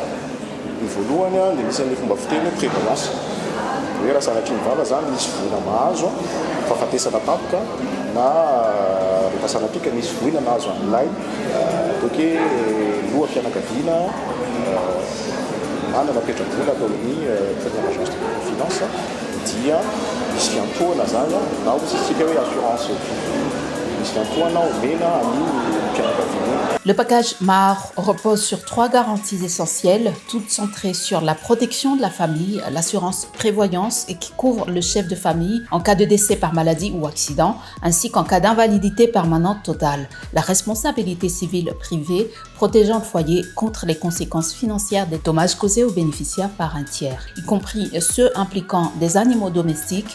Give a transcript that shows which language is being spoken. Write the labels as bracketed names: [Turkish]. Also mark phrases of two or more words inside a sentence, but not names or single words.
[Malagasy] Ny voalohany dia misy ny fomba fiteny prévoyance hoe raha sanatry ny vava zany misy voina mahazo fahafatesana tampoka na rehefa sanatrika misy voina mahazo amin'ilay atao hoe loha mpianakaviana manana petrabola atao amin'ny [French] première agence de microfinance [Malagasy] dia misy fiantohana zany na ohatsika hoe assurance misy fiantohana omena amin'ny mpianakaviana. [French] Le package MAR repose sur 3 garanties essentielles, toutes centrées sur la protection de la famille, l'assurance prévoyance et qui couvre le chef de famille en cas de décès par maladie ou accident, ainsi qu'en cas d'invalidité permanente totale. La responsabilité civile privée protégeant le foyer contre les conséquences financières des dommages causés aux bénéficiaires par un tiers, y compris ceux impliquant des animaux domestiques.